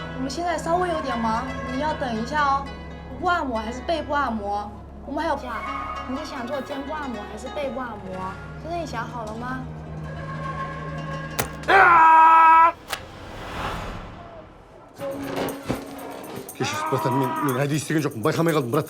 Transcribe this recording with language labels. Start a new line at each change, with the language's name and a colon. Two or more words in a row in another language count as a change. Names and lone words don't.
Chinese: 我们现在稍微有点忙，你要等一下哦。腹部按摩还是背部按摩？我们还有你是想做肩部按摩还是背部按摩？现在你想好了吗？
Kazakh: Кешіріңіз, братан, мен әдейі істеген жоқпын, байқамай қалдым, брат.